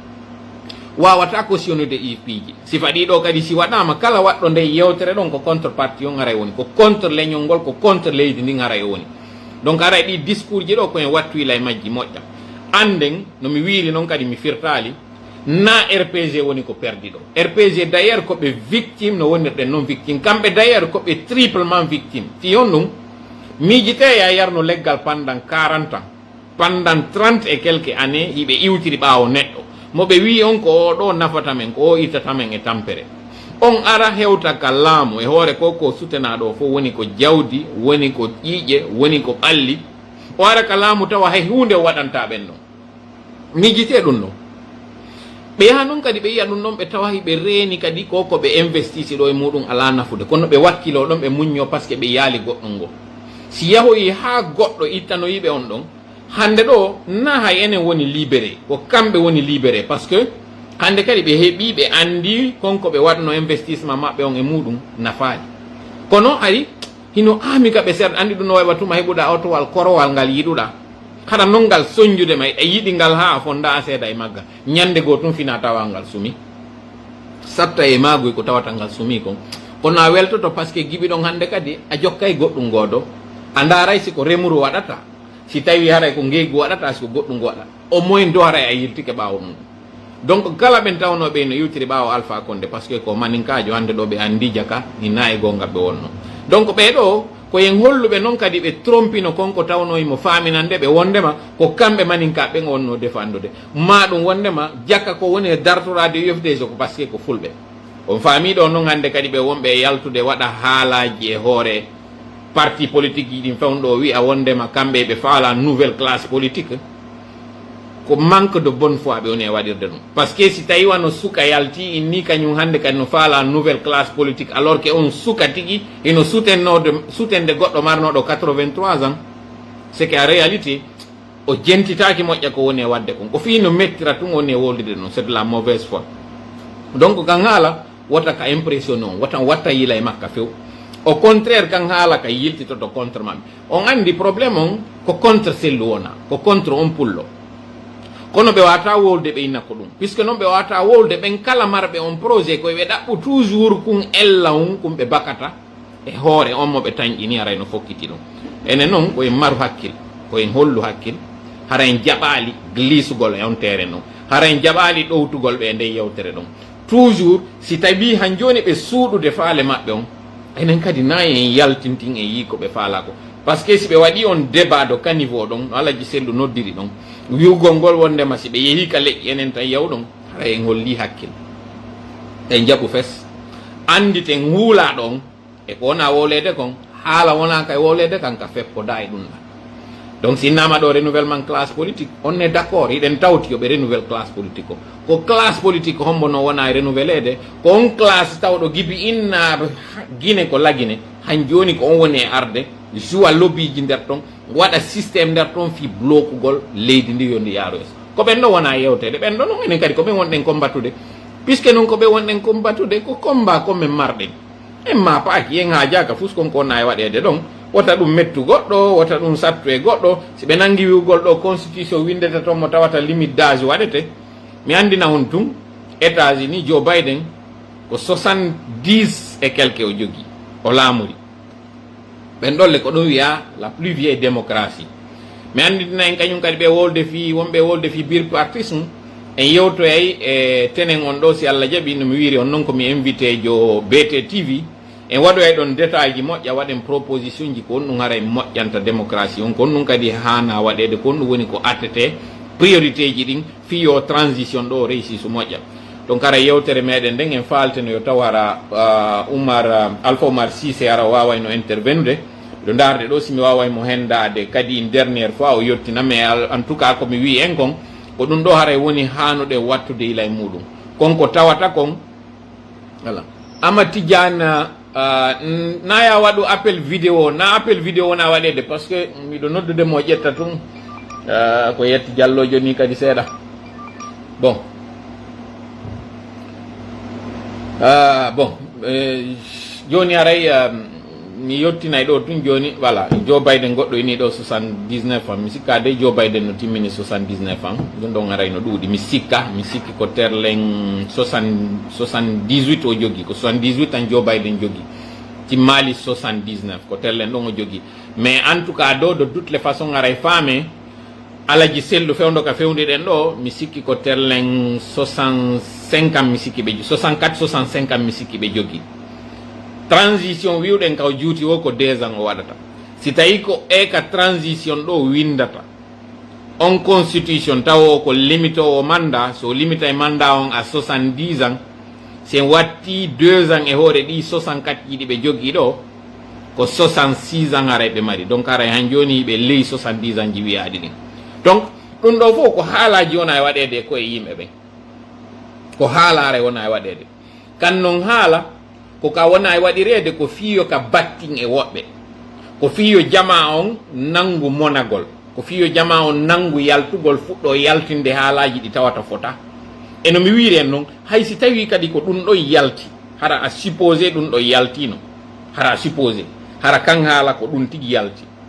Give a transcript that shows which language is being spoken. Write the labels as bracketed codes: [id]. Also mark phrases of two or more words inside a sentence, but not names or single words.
[ff] wawata cautionnude IFP ji si faɗi ɗo kadi si waɗama kala waɗɗo nde yewtere ɗon ko contrepartie on haray woni ko contre leñol ngol ko contre leydi ndin haray woni donc haray ɗi discours ji ɗo koyen wattuyla e majji moƴƴa anden no mi wiiri noon kadi mi firtali na RPG woni ko perdi ɗo RPG d'ailleurs koɓe victime no wonirɗen noon victime kamɓe d'ailleurs koɓe [fr] triplement victime [ff] fi on ɗum miijite ya yarno leggal [fr] pendant 40 ans pendant 30 et quelques années [ff] hiɓe iwtiri ɓaawo neɗɗo moɓe wi on ko o ɗo nafata men ko o ittata men e tampere on ara hewta ka laamu e hoore ko ko sutenaɗo fof woni ko jawdi woni ko ƴiiƴe woni ko ɓalli o ara ka laamu tawa hay hunde waɗanta ɓen ɗon miijite ɗum ɗon ɓe yaha noon kadi ɓe yiya ɗum ɗon ɓe tawa ɓe reeni kadi ko ɓe investisi ɗo e muɗum ala nafude kono ɓe wakkilo ɗon ɓe muñño [fr] par ce que [ff] ɓe yaali goɗɗum ngo si yahoyi ha goɗɗo ittanoyiɓe on ɗon hande ɗo na hay enen woni libéré ko kamɓe woni libéré [fr] par ce que [ff] hande kadi ɓe heeɓi ɓe andi konko ɓe waɗno investissement maɓɓe on e muɗum nafaali kono ari hino ami ka ɓe seeɗa andi ɗum no wawa tuma heɓuɗa otowal korowal ngal yiɗuɗa haɗa noon ngal soñjude ma e yiɗi ngal ha a fonda a seeɗa e magga ñande goo tun fina tawa ngal sumi satta e maagoy ko tawata ngal sumi kon kono a weltoto [fr] par ce que [ff] giɓi ɗon hande kadi a jokkay goɗɗum goodo a ndaray siko remuru waɗata si tawi haray ko ngeygu waɗata siko goɗɗum ngo waɗa [fr] au moins [ff] do haray a yirtike ɓaawo mum donc kala ɓen tawnoɓe no iwtiri ɓaawo Alpha Condé [fr] par ce [ff] que ko maninkajo hande ɗo ɓe andi jaka ni na e gongal ɓe wonno donc ɓeɗo koyen holluɓe noon kadi ɓe trompino konko tawnoyimo faminande ɓe wondema ko kamɓe maninka ɓen wonno defandude ma ɗum wondema jakka ko woni e dartorade UFDG ko [fr] par ce que [ff] ko fulɓe on faamiɗo noon hande kadi ɓe wonɓe e yaltude waɗa haalaji e hoore [fr] parti politique [ff] ji ɗin fewɗo wiya wondema kamɓe ɓe faala [fr] nouvelle classe politique [ff] ko [fr] manque de bonne foi [ff] ɓe woni e waɗirde ɗum [fr] par ce que [ff] si tawi wano suka yalti inni kañum hande kadi no faala [fr] nouvelle classe politique alors que [ff] on suka tigui eno sutende goɗɗo marnoɗo 83 ans [fr] c'est que en réalité [ff] o jentitaki moƴƴa ko woni e wadde kon ko fi no mettira tun woni e woldide ɗum [fr] c'est de la mauvaise foi [ff] donc kan haala wota ka impressionné on watta yila e makka few [fr] au contraire [ff] kan haala ka yiltitoto contre maɓɓe on andi probléme on ko contre sellu wona ko contre on pullo kono ɓe wata wolde ɓe innako ɗum puisque noon ɓe wata wolde ɓen kala marɓe on projet koye ɓe ɗaɓɓu toujours kun ella on kum ɓe bakata e hoore on mo ɓe tañƴini haray no fokkiti ɗum ene noon koyen maru hakkil koyen hollu hakkil hara en jaɓali glisugol e on terrain noon hara en jaɓali ɗowtugol ɓe e nde yewtere ɗon toujours si tawi han joni ɓe suuɗude faale maɓɓe on enen kadi na en yaltintin e yi ko ɓe faala ko [fr] par ce que [ff] si ɓe waɗi on [fr] débat do caniveau [ff] ɗon no alaji sellu noddiri ɗon wiwgol ngol wondema si ɓe yeehi ka leƴƴi enen tan yaw ɗon hara en holli hakkil en jaɓu fes anditen huula ɗon e ko wona wolede kon haala wona kay wolede kan ka feppoda e ɗum ɗa donc sinnama ɗo [fr] renouvellement classe politique on est d' accord [ff] hiɗen tawti yoɓe [fr] renouvelle classe politique [ff] o ko [fr] classe politique [ff] hombo no wona e renouvelede ko on classe tawɗo gibi inna guine ko lagine han joni ko on woni e arde joua lobbyji nder ton waɗa systéme nder ton fi blokugol leydi ndi yo ndi yaaro es ko ɓen ɗo wona yewtede ɓen ɗo noon enen kadi ko ɓen wonɗen combattude puisque noon ko ɓe wonɗen combattude ko combat commen marɗen en ma paaki yen ha jaka fus konko wonna e waɗede ɗon wota ɗum mettu goɗɗo wota ɗum sattu e goɗɗo si ɓe nangi wiwgol ɗo constitution windeta toon mo tawata [fr] limite d'âge [ff] waɗete mi andina on tun États-Unis Joe Biden ko [fr] 70 et quelque [ff] o jogui o laamuri ɓen ɗolle ko ɗum wiya [fr] la plus vieille démocratie [ff] mi andina en kañum kadi ɓe wolde fi wonɓe wolde fi bipartisme en yewtoyay e tenen on ɗo si Allah jaaɓi no mi wiiri on noon komi invité jo BT TV en waɗoyay ɗon détail ji moƴƴa waɗen proposition ji ko on ɗum hara en moƴƴanta démocratie on ko on ɗum kadi hana waɗede ko on ɗum woni ko attete priorité ji ɗin fiyo transition ɗo réussi so moƴƴa donc ara yewtere meɗen nden en falteno yo taw hara Alpha Oumar Cissé ara wawayno intervenude ɗo darde ɗo simi wawaymo hendade kadi [fr] une dernière fois [ff] o yettina [fr] mais en tout cas [ff] komi wi en kon ko ɗum ɗo haray woni hanuɗe wattude ila e muɗum konko tawata kon voilà Ama Tidiane naya waɗu [fr] appel vidéo [ff] na [fr] appel vidéo [ff] wona waɗede [fr] par ce que [ff] miɗo noddude mo ƴetta tun ko yetti jallojo ni kadi seeɗa bon bon joni aray mi yettinay ɗo tun joni voilà Joe Biden goɗɗo ini ɗo 79 ans mi sikka de Joe Biden no timmini 79 ans ɗum ɗon aray no ɗuuɗi mi sikki ko terlen 78 o jogui ko 78 ans Joe Biden jogui timmali 79 ko terlen ɗon o jogui [fr] mais en tout cas [ff] ɗo [fr] de toutes les façons [ff] aray faame alaji sellu fewdo ka fewdiɗen ɗo mi sikki ko terlen 65 ans mi sikki ɓe 64 65 ans mi sikki ɓe jogui transition wiwɗen kaw juuti o ko 2 ans o waɗata si tawi ko eka transition ɗo windata on constitution taw o ko limite o mandat so limite e mandat on [fr] à 70 ans [ff] sen watti 2 ans e hoore ɗi 64 jiɗi ɓe jogui ɗo ko 66 ans aray ɓe mari donc aray han joni ɓe ley 70 ans ji wiyaɗi ɗin donc ɗum ɗo fof ko haalaji wona e waɗede koye yimɓe ɓen ko haala aray wona e waɗede kan noon haala ko ka wona e waɗirede ko fiyo ka battin e woɓɓe ko fiyo jama on nangu monagol ko fiyo jama on nangu yaltugol fuɗɗo yaltinde haalaji ɗi tawata fota eno mi wiiri en noon hay si tawi kadi ko ɗum ɗo yalti hara a supposé ɗum ɗo yaltino hara a supposé hara kan haala ko ɗum tigi yalti